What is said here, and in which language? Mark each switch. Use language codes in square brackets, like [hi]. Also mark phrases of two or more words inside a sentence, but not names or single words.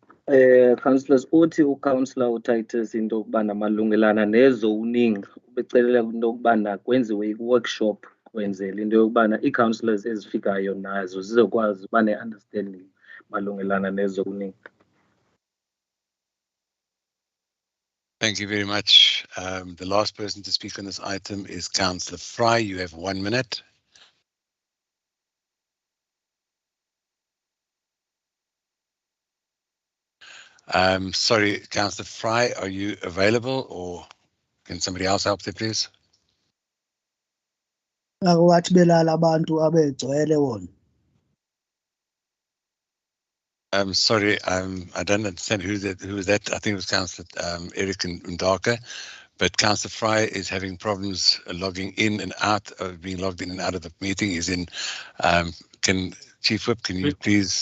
[xh] Councillors uthi uCouncillor uTitus into yokubana malungelana nezoning ubecelela into yokubana kwenziwe i-workshop kwenzela into yokubana ii-councillors ezifikayo nazo zizokwazi uba ne-understanding malungelana nezoning. [en] Thank you very much. The last person to speak on this item is Councillor Fry. You have 1 minute. Sorry, Councillor Fry, are you available or can somebody else help there, please? [xh] Akwathi belala abantu abegcwele wona. [en] Sorry, I don't understand who was that. I think it was Councillor Eric Ndaka, but Councillor Fry is having problems logging in and out, being logged in and out of the meeting. He's in. Chief Whip, can you please?